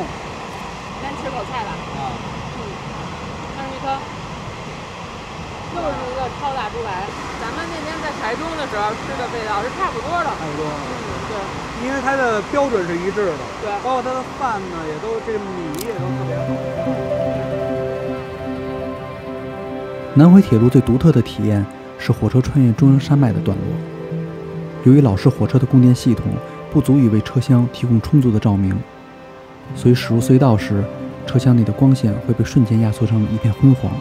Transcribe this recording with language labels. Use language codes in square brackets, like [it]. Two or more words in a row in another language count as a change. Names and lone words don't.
[zh] 先吃口菜吧。啊。看这颗，又是一个超大猪排。咱们那天在台中的时候吃的味道是差不多的。差不多。对。因为它的标准是一致的。对。包括它的饭呢，也都这个米也都特別好。南回鐵路最獨特的體驗是火車穿越中央山脈的段落。由於老式火車的供電系統不足以為車廂提供充足的照明，所以駛入隧道時，車廂內的光線會被瞬間壓縮成一片昏黃。